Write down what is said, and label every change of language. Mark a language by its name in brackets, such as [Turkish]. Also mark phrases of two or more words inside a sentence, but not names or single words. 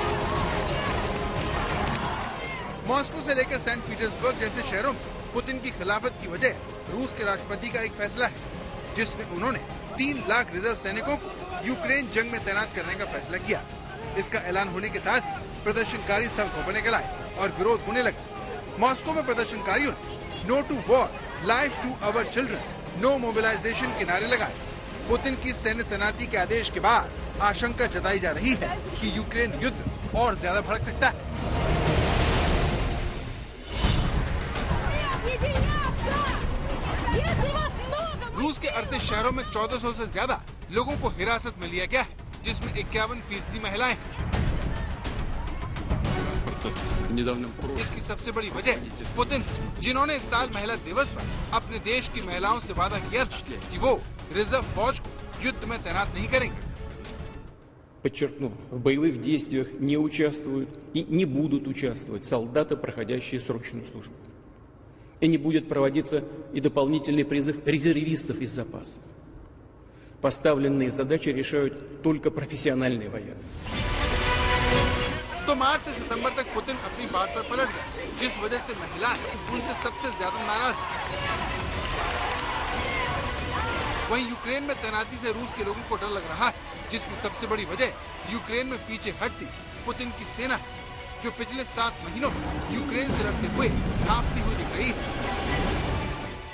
[Hindi] मॉस्को से लेकर सेंट पीटर्सबर्ग जैसे शहरों में पुतिन की खिलाफत की वजह रूस के राष्ट्रपति का एक फैसला है, जिसमें उन्होंने 3 लाख रिजर्व सैनिकों को यूक्रेन जंग में तैनात करने का फैसला किया। इसका ऐलान होने के साथ प्रदर्शनकारी सड़कों पर निकल आए और विरोध होने लगा। मॉस्को में प्रदर्शनकारियों ने [English] no to war, life to our children, no mobilization [Hindi] के नारे लगाए। पुतिन की सैन्य तैनाती के आदेश के बाद आशंका जताई जा रही है कि यूक्रेन युद्ध और ज्यादा भड़क सकता है। रूस के 38 शहरों में 1400 से ज्यादा लोगों को हिरासत में लिया गया है, जिसमें 51% महिलाएं हैं। इसकी सबसे बड़ी वजह पुतिन, जिन्होंने इस साल महिला दिवस पर अपने देश की महिलाओं से वादा किया था कि वो रिजर्व फौज को युद्ध में तैनात नहीं करेंगे। [Russian] Подчеркну, в боевых действиях не участвуют и не будут участвовать солдаты, проходящие срочную службу. И не будет проводиться и дополнительный призыв резервистов из запаса. Поставленные задачи решают только профессиональные военные. [Hindi] तो मार्च से सितंबर तक पुतिन अपनी बात पर पलट गए, जिस वजह से महिलाएं उनसे सबसे ज्यादा नाराज हैं। वहीं यूक्रेन में तैनाती से रूस के लोगों को डर लग रहा है, जिसकी सबसे बड़ी वजह यूक्रेन में पीछे हटती पुतिन की सेना है, जो पिछले 7 महीनों में यूक्रेन से लड़ते हुए कांपती हुई दिख रही है।